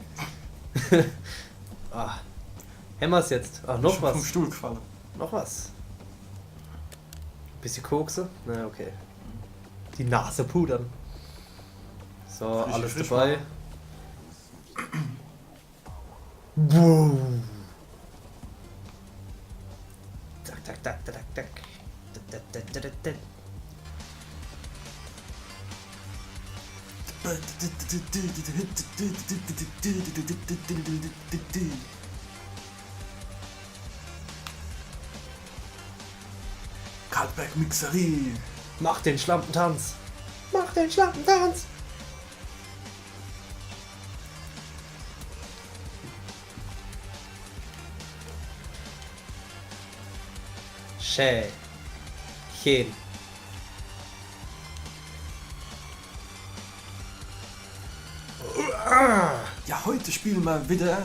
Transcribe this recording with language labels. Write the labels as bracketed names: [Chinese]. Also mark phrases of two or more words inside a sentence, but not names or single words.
[German] Ah. Hämmer's jetzt. Ah, noch Schon vom was. Stuhl gefallen. Noch was. Bisschen Kokse? Na, okay. Die Nase pudern. So, Frisch, alles frisch dabei. Boom. Tak, tak, tak, tak, tak. Tak, tak, tak, tak, tak. Cutback Mixerie. Mach den Schlampentanz. Mach den Schlampentanz. Schön. Ja, heute spielen wir wieder.